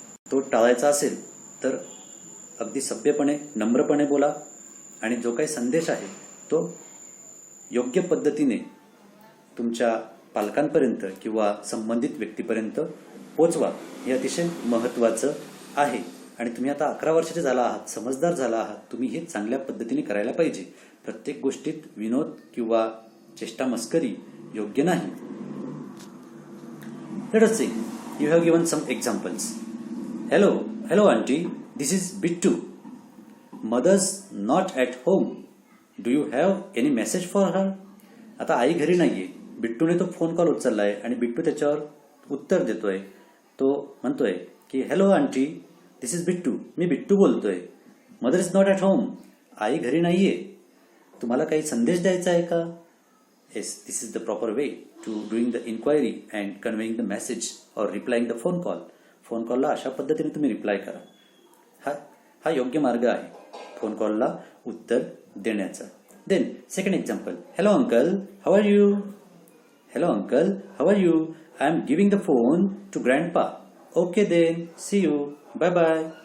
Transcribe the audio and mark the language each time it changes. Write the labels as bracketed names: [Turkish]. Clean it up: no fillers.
[Marathi] तो टाळायचा असेल तर अगदी सभ्यपणे नम्रपणे बोला आणि जो काही संदेश आहे तो योग्य पद्धतीने तुमच्या पालकांपर्यंत किंवा संबंधित व्यक्तीपर्यंत पोहोचवा. हे अतिशय महत्त्वाचं आहे. आणि तुम्ही आता 11 वर्षाचे झाला आहात, समजदार झाला आहात. तुम्ही हे चांगल्या पद्धतीने करायला पाहिजे. प्रत्येक गोष्टीत विनोद किंवा चेष्टा मस्करी योग्य नाही. [English] Let us see. You have given some examples. Hello auntie. This is Bittu. Mother's not at home. Do you have any message for her? [Marathi] आता आई घरी नाहीये. बिट्टूने तो फोन कॉल उचललाय आणि बिट्टू त्याच्यावर उत्तर देतोय. तो म्हणतोय की [English] Hello aunty, this is Bittu. [Marathi] मी बिट्टू बोलतोय. [English] Mother is not at home. [Marathi] आई घरी नाहीये. तुम्हाला काही संदेश द्यायचा आहे का? [English] Yes, this is the proper way to doing the inquiry and conveying the message or replying the phone call. [Marathi] Phone कॉलला अशा पद्धतीने तुम्ही रिप्लाय करा. हा योग्य मार्ग आहे फोन कॉलला उत्तर देण्याचा. [English] Then second example. Hello uncle, how are you? Hello uncle, how are you? I am giving the phone to grandpa. Okay then, see you, bye bye.